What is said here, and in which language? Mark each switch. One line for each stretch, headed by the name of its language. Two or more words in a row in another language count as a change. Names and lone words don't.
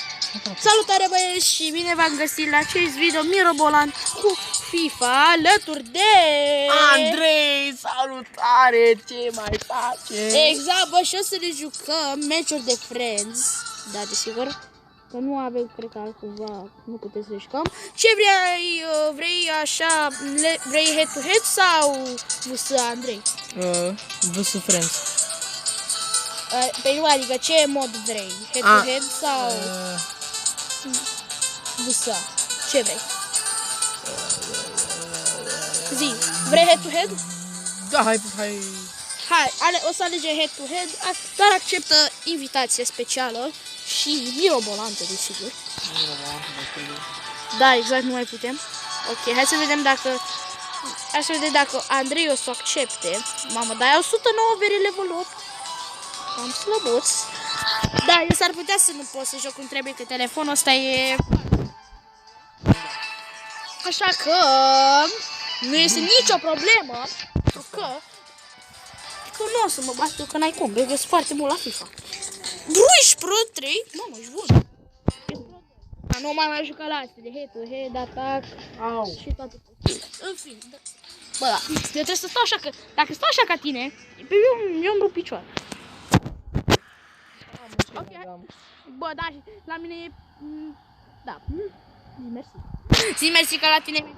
Romanian: Salutare băieți și bine v-am găsit la acest video mirobolant cu FIFA alături de Andrei, salutare, ce mai face? Exact, bă, și o să ne jucăm meciuri de Friends. Da, desigur. Că nu avem, cred că altcumva, nu putem să jucăm. Ce vrei așa, vrei
English: head to head
Romanian: sau vs Andrei? Vs Friends. Pe nu, adică ce mod vrei?
English: Head to head
Romanian: sau vs? Ce vrei? Zi, vrei
English: head to head?
Romanian: Da, hai. O să alegem
English: head to head,
Romanian: dar acceptă invitație specială și mirobolantă, desigur. Da, exact, nu mai putem. Ok, hai să vedem dacă Andrei o să o accepte. Mamă, dar ai 109 veri level 8. Am slăbuț. Da, eu s-ar putea să nu pot să joc cum trebuie, că telefonul ăsta e... Așa că nu este nicio problemă, pentru că nu o să mă bat eu, că n-ai cum, eu sunt foarte mult la FIFA. Ești Pro 3? Mamă, ești bun. Nu mai jucat la astea de
English: head-to-head,
Romanian: atac și toate. În fine, da. Bă, da, eu trebuie să stau așa, că dacă stau așa ca tine, pe eu îmi rup picioare. Ok, bă, da, la mine e... Da, zi mersi. Zi mersi că la tine...